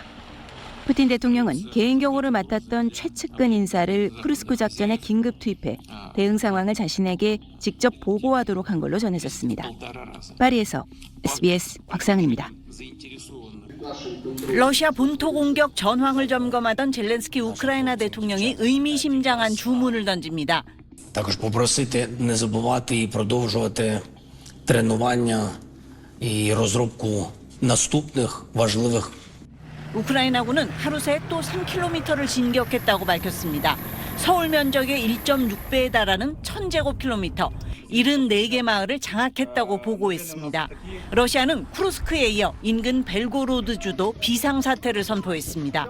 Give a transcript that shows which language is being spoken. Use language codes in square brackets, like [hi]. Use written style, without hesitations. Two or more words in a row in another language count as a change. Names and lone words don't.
[ko] 푸틴 대통령은 개인 경호를 맡았던 최측근 인사를 쿠르스크 작전에 긴급 투입해 대응 상황을 자신에게 직접 보고하도록 한 걸로 전해졌습니다. 파리에서 SBS 곽상은입니다. 러시아 본토 공격 전황을 점검하던 젤렌스키 우크라이나 대통령이 의미심장한 주문을 던집니다. [uk] Також попросити не забувати і продовжувати тренування і розробку наступних важливих. [ko] 우크라이나군은 하루 새 또 3km를 진격했다고 밝혔습니다. 서울 면적의 1.6배에 달하는 1000제곱킬로미터, 74개 마을을 장악했다고 보고했습니다. 러시아는 쿠르스크에 이어 인근 벨고로드주도 비상사태를 선포했습니다.